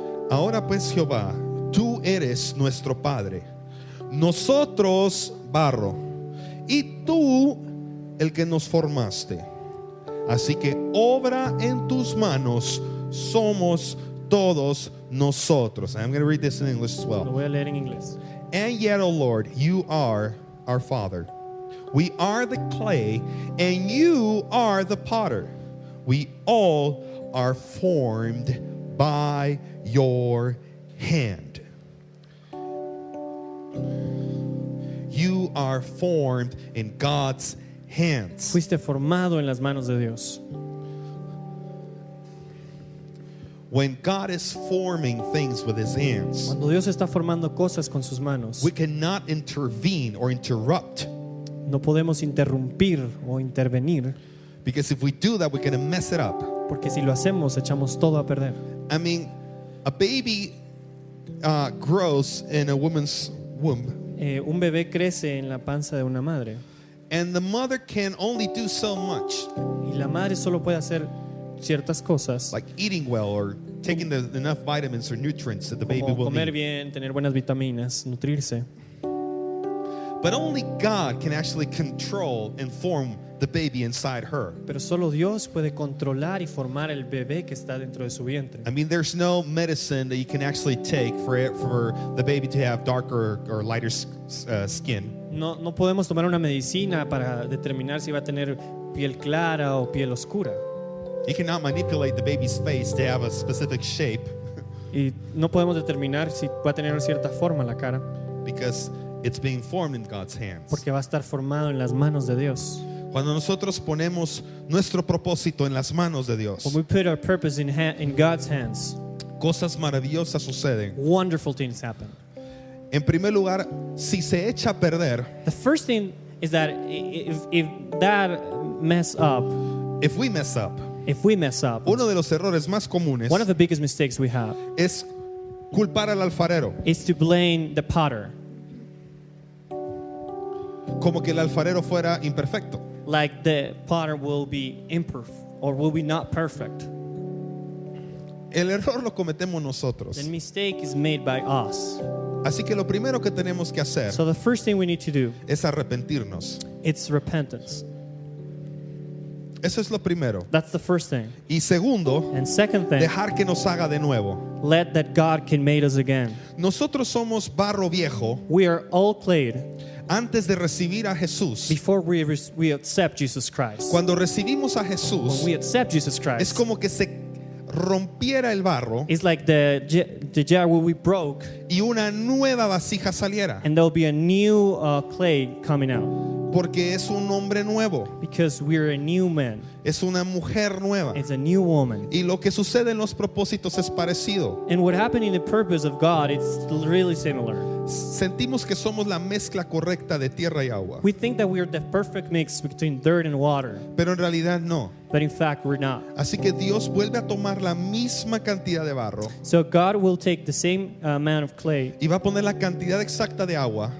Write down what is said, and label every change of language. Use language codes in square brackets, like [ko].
[es] Ahora pues Jehová, tú eres nuestro Padre, nosotros barro, y tú el que nos formaste. Así que obra en tus manos somos todos nosotros. [en] I'm going to read this in English as [es] Lo [en] well. [es] voy a leer en inglés. [en] And yet, O Lord, you are our Father. We are the clay, and you are the potter. We all are formed by your hand. You are formed in God's hands. [es] Fuiste formado en las manos de Dios. [en] When God is forming things with his hands, [es] Cuando Dios está formando cosas con sus manos, [en] we cannot intervene or interrupt, [es] no podemos interrumpir o intervenir, [en] because if we do that, we're going to mess it up. [es] porque si lo hacemos, echamos todo a perder. [en] I mean, a baby grows in a woman's womb, [es] Un bebé crece en la panza de una madre [en] and the mother can only do so much, [es] y la madre solo puede hacer ciertas cosas, [en] like eating well or taking enough vitamins or nutrients that the baby [es] como [en] will [es] comer [en] need. [es] bien, tener buenas vitaminas, nutrirse. [en] But only God can actually control and form the baby inside her. [es] Pero solo Dios puede controlar y formar el bebé que está dentro de su vientre. [en] I mean, there's no medicine that you can actually take for the baby to have darker or lighter skin. [es] No podemos tomar una medicina para determinar si va a tener piel clara o piel oscura. [en] You cannot manipulate the baby's face to have a specific shape [es] Y no podemos determinar si va a tener una cierta forma la cara, [en] because it's being formed in God's hands. [es] porque va a estar formado en las manos de Dios. Cuando nosotros ponemos nuestro propósito en las manos de Dios, [en] When we put our purpose in God's hands, [es] cosas maravillosas suceden. [en] wonderful things happen. [es] En primer lugar, si se echa a perder, [en] The first thing is that if that mess up, if we mess up, if we mess up, [es] uno de los errores más comunes [en] one of the biggest mistakes we have [es] es culpar al alfarero, [en] is to blame the potter, [es] como que el alfarero fuera imperfecto. [en] like the potter will be imperfect or will be not perfect. [es] El error lo cometemos nosotros. [en] The mistake is made by us. [es] Así que lo primero que tenemos que hacer [en] So the first thing we need to do, [es] es arrepentirnos. [en] it's repentance. [es] Eso es lo primero. [en] That's the first thing. [es] Y segundo, [en] And second thing, [es] dejar que nos haga de nuevo. [en] let that God can make us again. [es] Nosotros somos barro viejo [en] We are all clay [es] antes de recibir a Jesús. [en] before we accept Jesus Christ. [es] Cuando recibimos a [en] When [es] Jesús, [en] we accept Jesus [es] es [en] Christ, [es] como que se rompiera el barro [en] it's like the jar where we broke, [es] y una nueva vasija saliera, [en] and there'll be a new clay coming out [es] porque es un hombre nuevo, [en] because we're a new man. [es] es una mujer nueva. [en] It's a new woman. [es] Y lo que sucede en los propósitos es parecido. [en] And what happened in the purpose of God, it's really similar. [es] Sentimos que somos la mezcla correcta de tierra y agua, [en] We think that we're the perfect mix between dirt and water, [es] pero en realidad no. [en] but in fact we're not. [es] Así que Dios vuelve a tomar la misma cantidad de barro [en] So God will take the same amount of clay [es] y va a poner la cantidad exacta de agua,